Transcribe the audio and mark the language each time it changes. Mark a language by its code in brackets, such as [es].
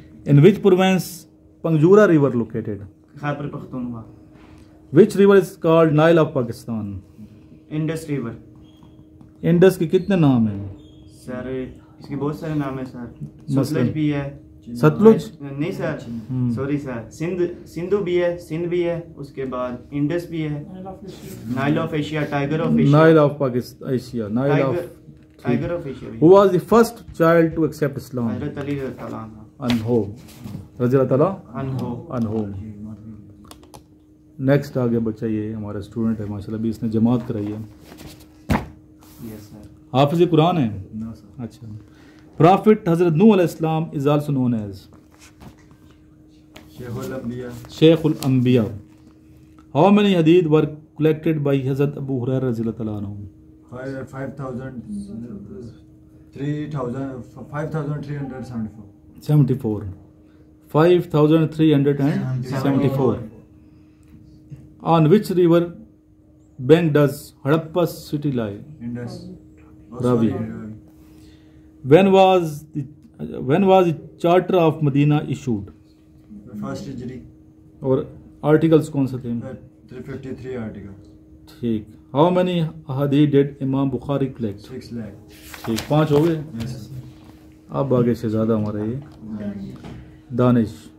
[en] In which province Pangjura river located? [ur] Khyber Pakhtunkhwa. Which river is called Nile of Pakistan? [en] Indus river. [ur] Indus کے کتنے نام ہیں؟ سر اس کے بہت سارے نام ہیں سر. ستلج بھی ہے. ستلج نہیں سر, سوری سر. سندھو بھی ہے, سندھ بھی ہے, اس کے بعد انڈس بھی ہے. [en] Nile of Asia, tiger of Asia. Nile of Pakistan, Asia. Nile of tiger of Asia. Who was the first child to accept Islam? [ur] حضرت علی رضی اللہ عنہ. انہو رضی اللہ تعالیٰ انہو. نیکسٹ آگے بچہ یہ ہمارا اسٹوڈنٹ ہے ماشاء اللہ, بھی اس نے جماعت کرائی ہے. [en] Yes, sir. [ur] حافظ قرآن ہے. اچھا. [en] Prophet Hazrat Nuh علیہ السلام is also known as شیخ الانبیاء. How many hadith were collected by Hazrat Abu Hurairah رضی اللہ تعالیٰ عنہ؟ 5374. On which river bank does Harappa city lie? Indus. Ravi. When was the Charter of Medina issued? First Hijri. [ur] اور articles کون سے تھے؟ [en] 353 article. [ur] ٹھیک. [en] How many hadith did Imam Bukhari collect? 6 lakh. [ur] ٹھیک, 5 ہو گئے. اب آگے سے زیادہ ہمارا یہ دانش.